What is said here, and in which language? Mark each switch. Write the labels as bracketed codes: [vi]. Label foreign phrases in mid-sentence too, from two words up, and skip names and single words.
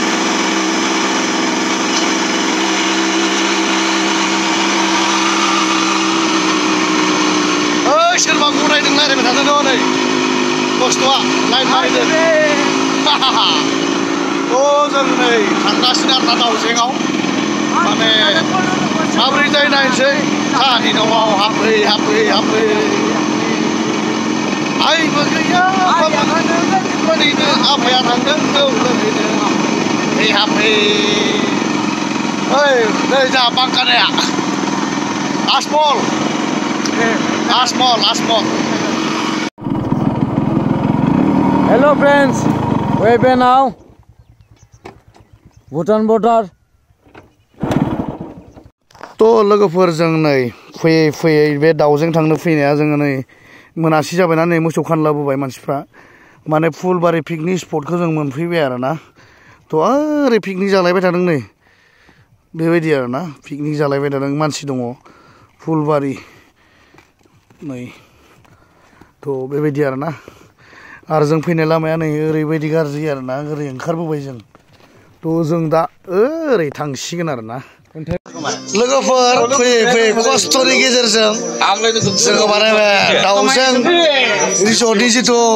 [brx] सोरबा गरायदों रायज्लायबाय थादों नै खस्थ'आ लाइन मारिदों जों नै थांगासिनो आरोना दाउजेंआव माने माबोरै जायो नायनोसै साहानि न'आव हाबै हाबै हाबै आइबो गैया ओरैनो आफाया थांदों जौ लोंहैनो hey हाबै ओइ नै जोंहा बांखानाया आसमल [en] Hello friends, where are we now? Bhutan border. [brx] तो लोगोफोर जों नै फैयै बे दाउजें थांनो फैनाया जोङो नै मोनासि जाबायना नै मोसौ खानलाबोबाय मानसिफ्रा माने फुलबारि पिकनिक स्पटखौ जों मोनफैबाय आरोना तो ओरै पिकनिक जालायबाय थादों नै बेबायदि आरोना पिकनिक जालायबाय थादों मानसि दङ फुलबारि नै तो बेबायदि आरोना आरो जों फैनाय लामाया नै ओरैबायदि गाज्रि आरोना ओरै ओंखारबोबाय जों तो जों दा ओरै थांसिगोन आरोना लोगोफोर फैयै खस्थ'नि गेजेरजों जोङो बानायबाय दाउजों रिसर्टनि जिथु